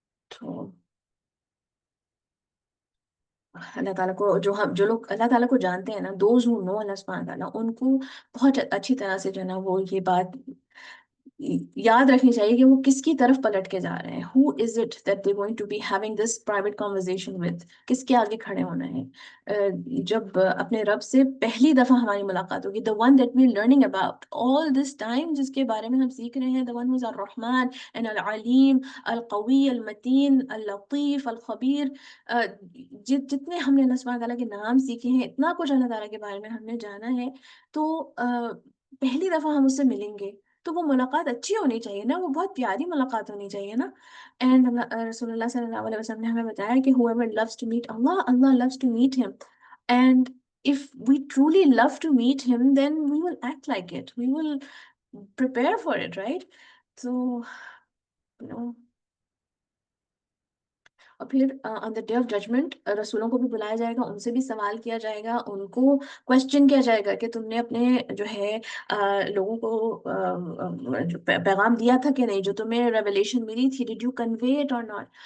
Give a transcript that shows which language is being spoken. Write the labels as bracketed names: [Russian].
[Urdu] تو اللہ تعالیٰ کو جو لوگ اللہ تعالیٰ کو جانتے ہیں نا, [English] those who know [Urdu] اللہ سبحانہ تعالیٰ, ان کو بہت اچھی طرح سے جو ہے نا وہ یہ بات یاد رکھنی چاہیے کہ وہ کس کی طرف پلٹ کے جا رہے ہیں. [English] who is it that they're going to be having this private conversation with, [Urdu] کس کے آگے کھڑے ہونا ہے. جب اپنے رب سے پہلی دفعہ ہماری ملاقات ہوگی, [English] the one that we're learning about all this time, [Urdu] جس کے بارے میں ہم سیکھ رہے ہیں, [English] the one who's [Urdu] الرحمن and العلیم القوی المتین اللطیف الخبیر. جتنے ہم نے اللہ سبحانہ تعالیٰ کے نام سیکھے ہیں, اتنا کچھ اللہ تعالیٰ کے بارے میں ہم نے جانا ہے, تو پہلی دفعہ ہم اس سے ملیں گے تو وہ ملاقات اچھی ہونی چاہیے نا, وہ بہت پیاری ملاقات ہونی چاہیے نا. اینڈ رسول اللہ صلی اللہ علیہ وسلم نے ہمیں بتایا کہ [English] whoever loves to meet Allah, Allah loves to meet him. And if we truly love to meet him, then we will act like it. We will prepare for it, right? So, you know, [Urdu] اور پھر [English] on the day of judgment [Urdu] رسولوں کو بھی بلایا جائے گا, ان سے بھی سوال کیا جائے گا, ان کو کوشچن کیا جائے گا کہ تم نے اپنے جو ہے لوگوں کو جو پیغام دیا تھا کہ نہیں, جو تمہیں ریویلیشن ملی تھی, [English] Did you convey it or not.